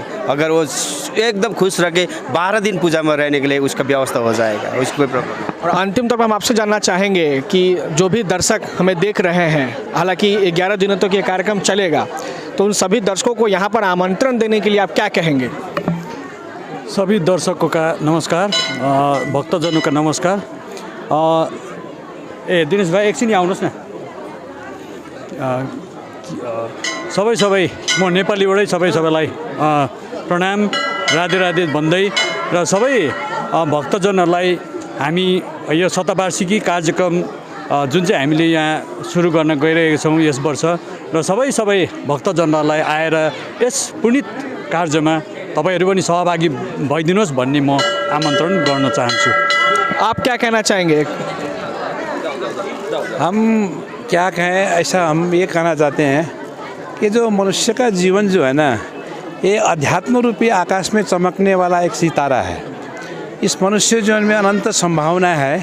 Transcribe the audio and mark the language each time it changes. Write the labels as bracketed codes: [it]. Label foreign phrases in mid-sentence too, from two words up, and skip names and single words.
[hi] अगर वो एकदम खुश रखे 12 दिन पूजा में रहने के लिए उसका व्यवस्था हो जाएगा, उसकी कोई प्रॉब्लम नहीं। और अंतिम तौर पर हम आपसे जानना चाहेंगे कि जो भी दर्शक हमें देख रहे हैं, हालांकि 11 दिनों तक ये कार्यक्रम चलेगा, तो उन सभी दर्शकों को यहाँ पर आमंत्रण देने के लिए आप क्या कहेंगे? सभी दर्शकों का नमस्कार, भक्तजनों का नमस्कार। [ne] दिनेश भाइ एकछिन आउनुहोस् न। सबै म नेपालीबाटै सबैलाई प्रणाम राधे राधे भन्दै र सबै भक्तजनहरूलाई हामी यो शतवार्षिकी कार्यक्रम जुन चाहिँ हामीले यहाँ सुरु गर्न गइरहेका छौँ यस वर्ष, र सबै भक्तजनहरूलाई आएर यस पुनित कार्यमा तपाईहरु पनि सहभागी भइदिनुहोस् भन्ने म आमन्त्रण गर्न चाहन्छु। [hi] आप क्या कहना चाहेंगे? हम क्या कहें, ऐसा हम ये कहना चाहते हैं कि जो मनुष्य का जीवन जो है ना, ये अध्यात्म रूपी आकाश में चमकने वाला एक सितारा है। इस मनुष्य जीवन में अनंत संभावना है।